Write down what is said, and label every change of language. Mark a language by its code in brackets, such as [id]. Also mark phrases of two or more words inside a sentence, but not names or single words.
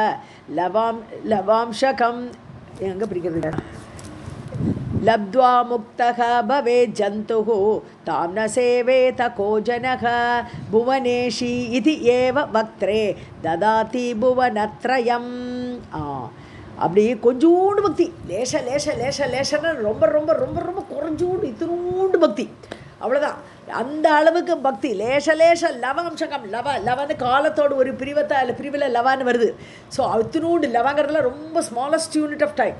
[ta] लवांशकम எங்க பிடிக்கிறது, [sa] लब्ध्वा मुक्तः भवे जन्तुः तां न सेवेत को जनः भुवनेशी इति एव वक्त्रे ददाति भुवनत्रयम्. [ta] அப்படி கொஞ்சோண்டு பக்தி, லேச லேச லேச லேசன்னு ரொம்ப ரொம்ப ரொம்ப ரொம்ப குறைஞ்சோண்டு இத்தினோண்டு பக்தி, அவ்வளோதான். அந்த அளவுக்கு பக்தி. லேச லேச லவாம்சகம், லவன்னு காலத்தோடு ஒரு பிரிவில் லவான்னு வருது. ஸோ இத்தினோண்டு லவாங்கிறதுல ரொம்ப [en] smallest unit of time.